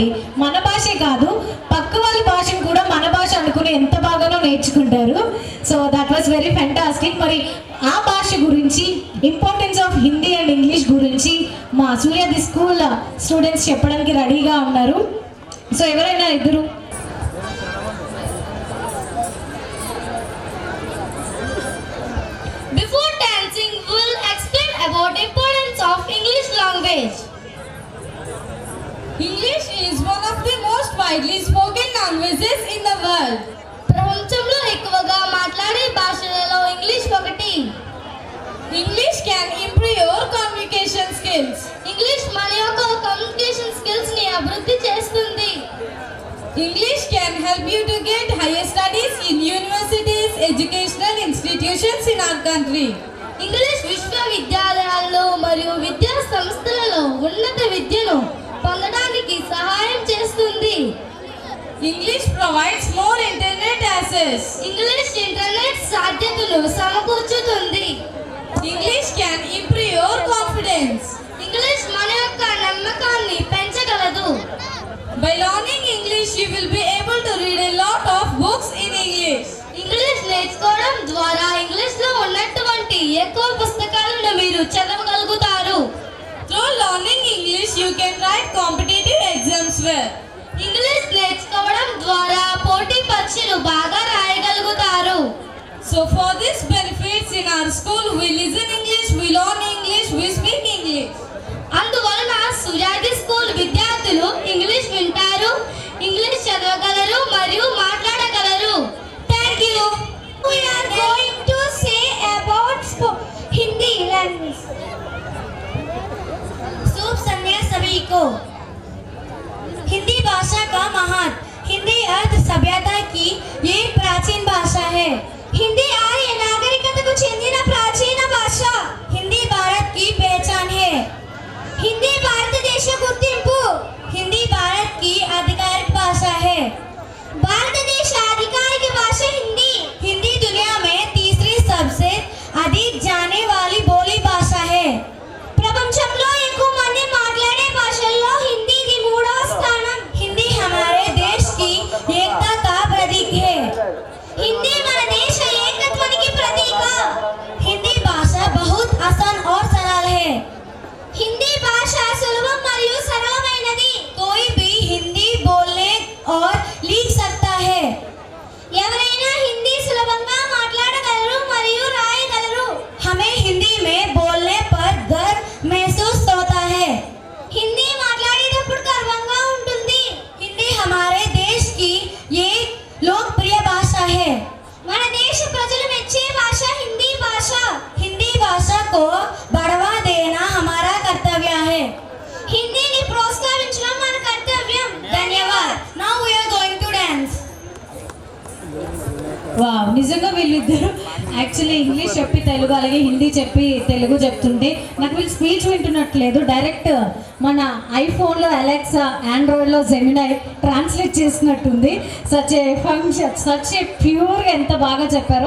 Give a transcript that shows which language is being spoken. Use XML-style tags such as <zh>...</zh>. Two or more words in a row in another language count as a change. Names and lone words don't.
<te>మన భాషే కాదు పక్క వాళ్ళ భాషను కూడా మన భాష అనుకుని ఎంత బాగానో నేర్చుకుంటారు.</te> <en>So that was very fantastic.</en> <te>మరి ఆ భాష గురించి,</te> <en>importance of Hindi and English</en> <te>గురించి మా సూర్య ది</te> <en>school students</en> <te>చెప్పడానికి రెడీగా ఉన్నారు. సో ఎవరైనా ఇద్దరు</te> <en>Before dancing, we'll explain about importance of English language. English is one of the most widely spoken languages in the world.</en> <te>ప్రపంచంలో ఎక్కువగా మాట్లాడే భాషలలో ఇంగ్లీష్ ఒకటి.</te> <en>English can improve your communication skills.</en> <te>ఇంగ్లీష్ మన యొక్క</te> <en>communication skills</en> <te>ని అభివృద్ధి చేస్తుంది.</te> <en>English can help you to get higher studies in universities, educational institutions in our country.</en> <te>ఇంగ్లీష్ విశ్వవిద్యాలయాల్లో మరియు విద్యా సంస్థలలో ఉన్నత విద్యను పొందడానికి సహాయం చేస్తుంది.</te> <en>English provides more internet access.</en> <te>ఇంగ్లీష్ ఇంటర్నెట్ సాధ్యతలు సమకూర్చుతుంది.</te> <en>English can improve your confidence.</en> <te>ఇంగ్లీష్ మన యొక్క నమ్మకాన్ని పెంచగలదు.</te> <en>By learning English, you will be able to read a lot of books in English.</en> <te>ఇంగ్లీష్ నేర్చుకోవడం ద్వారా ఇంగ్లీష్ లో ఉన్నటువంటి ఎక్కువ పుస్తకాలను మీరు చదవగలుగుతారు.</te> <en>Through learning English, you can write competitive exams well.</en> <te>ఇంగ్లీష్ నేర్చుకోవడం ద్వారా పోటీ పరీక్షలు బాగా రాయగలుగుతారు.</te> <en>So for this benefits in our school, we listen English, we learn English, we speak English.</en> <te>అందువలన సూర్యాది స్కూల్ విద్యార్థులు ఇంగ్లీష్ వింటారు, ఇంగ్లీష్ చదవగలరు మరియు మాట్లాడగలరు.</te> <en>Thank you. We are going to say about Hindi language.</en> <hi>शुभ संध्या सभी को. हिंदी भाषा का महान. हिंदी अर्थ सभ्यता की एक प्राचीन भाषा है. हिंदी आर्य नागरिकता को</hi> <te>చెందిన ప్రాచీన భాష.</te> <hi>हिंदी भारत की पहचान है. हिंदी</hi> <te>భారతదేశ గుర్తింపు.</te> <hi>हिंदी भारत की आधिकारिक भाषा है. భారతదేశ आधिकारिक भाषा हिंदी. हिंदी दुनिया में तीसरी सबसे अधिक जाने वाली बोली भाषा है.</hi> <te>ప్రపంచంలో ఎక్కువ మంది మాట్లాడే భాషల్లో హిందీకి 3వ స్థానం.</te> <hi>हिंदी हमारे देश की एकता का प्रतीक है.</hi> <te>हिंदी మన దేశ ఏకత్వానికి ప్రతీక.</te> <hi>हिंदी भाषा बहुत आसान और सरल है. हिंदी भाषा सुलभ</hi> <te>మరియు సరళమైనది.</te> <hi>कोई भी हिंदी बोलने और लिख सकता है.</hi> <te>ఎవరైనా హిందీ సులభంగా మాట్లాడగలరు మరియు రాయగలరు.</te> <hi>हमें हिंदी में बोलने पर गर्व महसूस होता है.</hi> <te>हिंदी మాట్లాడేటప్పుడు గర్వంగా ఉంటుంది.</te> <hi>हिंदी हमारे देश की एक लोकप्रिय भाषा है.</hi> <te>మన దేశ ప్రజలు మెచ్చే భాష హిందీ భాష.</te> <hi>हिंदी भाषा को बढ़ावा देना हमारा कर्तव्य है.</hi> <te>హిందీని ప్రోత్సహించడం మన కర్తవ్యం. ధన్యవాద్.</te> <en>Now we are going to dance.</en> <te>వావ్, నిజంగా వీళ్ళిద్దరు యాక్చువల్లీ ఇంగ్లీష్ చెప్పి తెలుగు, అలాగే హిందీ చెప్పి తెలుగు చెప్తుంటే నాకు వీళ్ళు స్పీచ్ వింటున్నట్లేదు. డైరెక్ట్ మన ఐఫోన్లో అలెక్సా, ఆండ్రాయిడ్లో జెమినై ట్రాన్స్లేట్ చేసినట్టుంది.</te> <en>such a function, such a pure-ga</en> <te>ఎంత బాగా చెప్పారో.</te>